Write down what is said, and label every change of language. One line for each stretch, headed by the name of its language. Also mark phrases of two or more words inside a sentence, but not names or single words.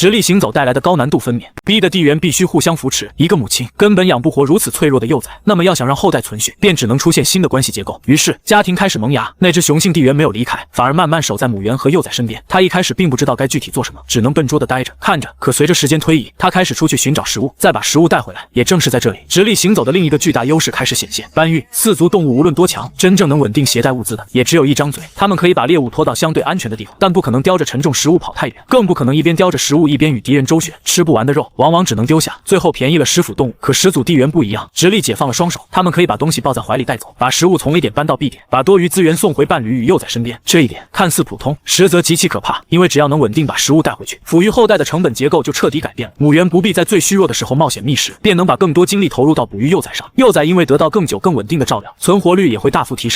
Chinese: 直立行走帶來的高難度分娩，逼得地猿必須互相扶持。一個母親根本養不活如此脆弱的幼崽，那麼要想讓後代存續，便只能出現新的關係結構。於是家庭開始萌芽，那只雄性地猿沒有離開，反而慢慢守在母猿和幼崽身邊。他一開始並不知道該具體做什麼，只能笨拙地待着看着。可隨着時間推移，他開始出去尋找食物，再把食物帶回來。也正是在這裡，直立行走的另一個巨大優勢開始顯現。搬運4足動物無論多強，真正能穩定攜帶物資的也只有一張嘴。它們可以把獵物拖到相對安全的地方，但不可能叼着沉重食物跑太遠，更不可能一邊叼着食物一邊與敵人周旋。吃不完的肉往往只能丟下，最後便宜了食腐動物。可始祖地猿不一樣，直立解放了雙手，它們可以把東西抱在懷裡帶走，把食物從 A 點搬到 B 點，把多餘資源送回伴侶與幼崽身邊。這一點看似普通，實則極其可怕，因為只要能穩定把食物帶回去，撫育後代的成本結構就徹底改變了。母猿不必在最虛弱的時候冒險覓食，便能把更多精力投入到哺育幼崽上。幼崽因為得到更久更穩定的照料，存活率也会大幅提升。